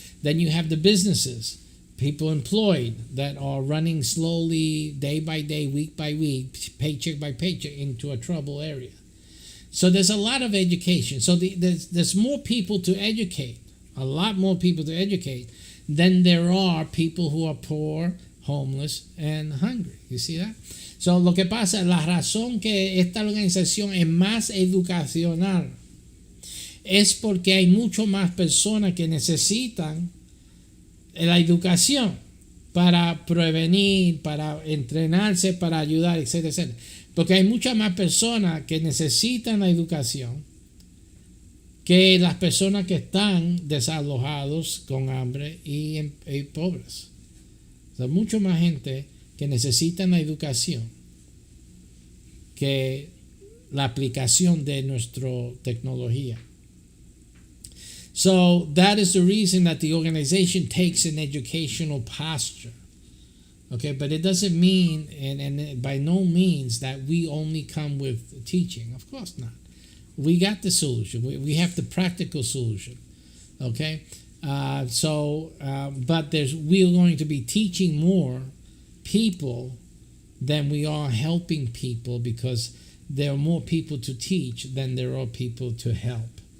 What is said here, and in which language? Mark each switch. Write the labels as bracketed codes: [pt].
[en] Then you have the businesses, people employed that are running slowly, day by day, week by week, paycheck by paycheck into a trouble area. So there's a lot of education. So there's more people to educate, a lot more people to educate than there are people who are poor, homeless, and hungry. You see that? [es] So lo que pasa, la razón que esta organización es más educacional es porque hay mucho más personas que necesitan la educación para prevenir, para entrenarse, para ayudar, etcétera, etcétera. Porque hay muchas más personas que necesitan la educación que las personas que están desalojados con hambre y pobres. O sea, mucho más gente que necesitan la educación que la aplicación de nuestra tecnología. [en] So that is the reason that the organization takes an educational posture. Okay, but it doesn't mean, and by no means, that we only come with teaching. Of course not. We got the solution. We have the practical solution. Okay, but we're going to be teaching more people than we are helping people, because there are more people to teach than there are people to help.